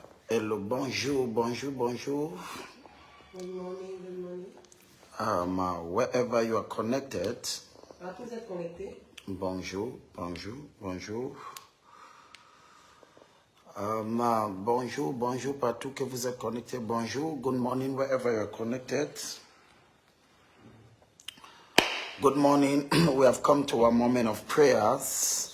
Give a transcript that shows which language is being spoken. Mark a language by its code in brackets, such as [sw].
[en] Hello, [fr] bonjour, bonjour, bonjour. [en] Good morning, good morning. Wherever you are connected, [fr] Partout vous êtes connectés. bonjour, bonjour, bonjour. Bonjour, bonjour, partout que vous êtes connectés, bonjour. [en] Good morning, wherever you are connected. Good morning. We have come to a moment of prayers.